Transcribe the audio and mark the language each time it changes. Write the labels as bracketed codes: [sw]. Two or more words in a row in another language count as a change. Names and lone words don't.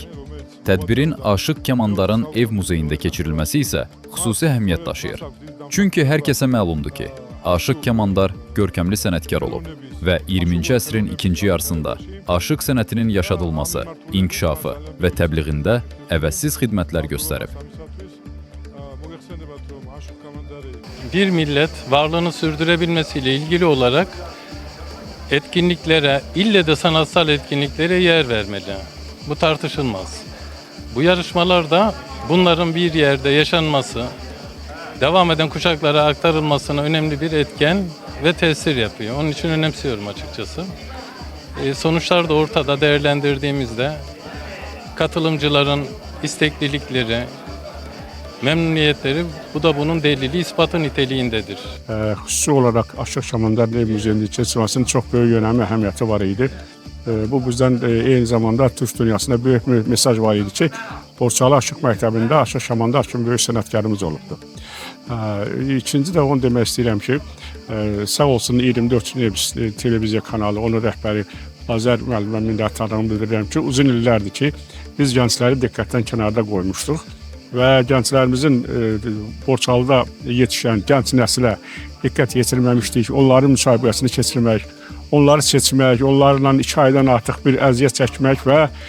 [az] Tədbirin Aşıq Kamandarın ev muzeyində keçirilməsi isə xüsusi əhəmiyyət daşıyır. Çünki hər kəsə məlumdur ki, Aşıq Kamandar görkəmli sənətkar olub və 20-ci əsrin ikinci yarısında aşıq sənətinin yaşadılması, inkişafı və təbliğində əvəzsiz xidmətlər göstərib. [tr] Bir millet varlığını sürdürebilmesiyle ilgili olarak etkinliklere, ille de sanatsal etkinliklere yer vermeli. Bu tartışılmaz. Bu yarışmalarda bunların bir yerde yaşanması, devam eden kuşaklara aktarılmasına önemli bir etken ve tesir yapıyor. Onun için önemsiyorum açıkçası. Sonuçlar da ortada değerlendirdiğimizde katılımcıların isteklilikleri, memnuniyetleri, bu da bunun delili, ispatı niteliğindedir. [az] Xüsusi olaraq Aşıq Kamandar Ev Muzeyində keçirilməsinin çox böyük önəmi, əhəmiyyəti var idi. Bu bizdən eyni zamanda Türk dünyasında böyük bir mesaj var idi ki, Borçalı Aşıq Məktəbində Aşıq Şamandar kimi böyük sənətkarımız olubdu. İkinci də onu demək istəyirəm ki, sağ olsun 24 televiziya kanalı, onun rəhbəri Azər müəllimə minnətdarlığımı bildirirəm ki, uzun illərdir ki, biz gəncləri diqqətdən kənarda qoymuşduq və gənclərimizin Borçalıda yetişən gənc nəslə diqqət yetirməmişdik, onların müsahibəsinə keçirmək, onları seçmək, onlarla 2 aydan artıq bir əziyyət çəkmək və